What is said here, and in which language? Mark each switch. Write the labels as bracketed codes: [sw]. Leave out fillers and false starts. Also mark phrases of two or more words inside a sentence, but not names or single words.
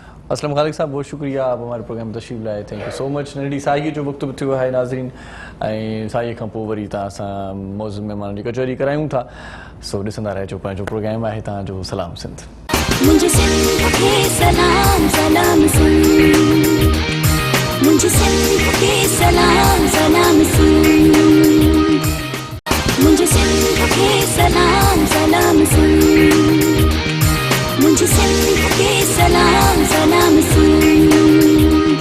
[ur] اسلم خالق صاحب بہت شکریہ آپ ہمارے پروگرام میں تشریف لائے [en] thank you so much [sd] ننढी साईअ जो वक़्तु बि थियो आहे नाज़रीन ऐं साईअ खां पोइ वरी तव्हां सां मौज़ूद महिमान जी कचहरी करायूं था सो ॾिसंदा रहिजो पंहिंजो प्रोग्राम आहे तव्हांजो सलाम सिंध [ur] مجھے سندھ کے سلام سلام سندھ مجھے سندھ کے سلام سلام سندھ مجھے سندھ کے سلام سلام سندھ مجھے سندھ کے سلام سلام سندھ